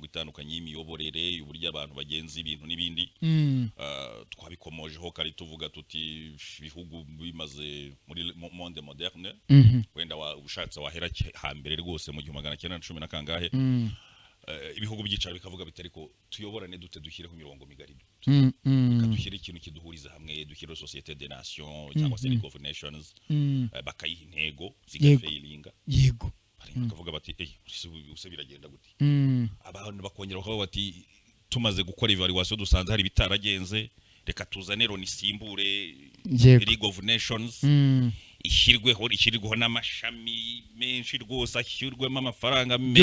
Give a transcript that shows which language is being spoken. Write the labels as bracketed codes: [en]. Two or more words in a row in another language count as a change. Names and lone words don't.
[rw] itandukanye y'imiyoborere uburyo abantu bagenza ibintu n'ibindi twabikomojeho kari tuvuga tuti ibihugu bimaze muri [fr] monde moderne [rw] wenda ushatse wahera hambere rwose mu 1910 na kangahe ibihugu byicaro bikavuga bitari ko tuyoborane dute dushyireho imirongo migari dushyire ikintu kiduhuriza hamwe dushyire société des nations cyangwa se League of Nations bakayiha intego zigafailinga yego bakavuga bati use biragenda gute abantu bakongera bakavuga bati tumaze gukora evaluation dusanze hari bitaragenze reka tuzane nisimbure League of Nations ishyirweho n'amashami menshi rwose ashyirwemo amafaranga menshi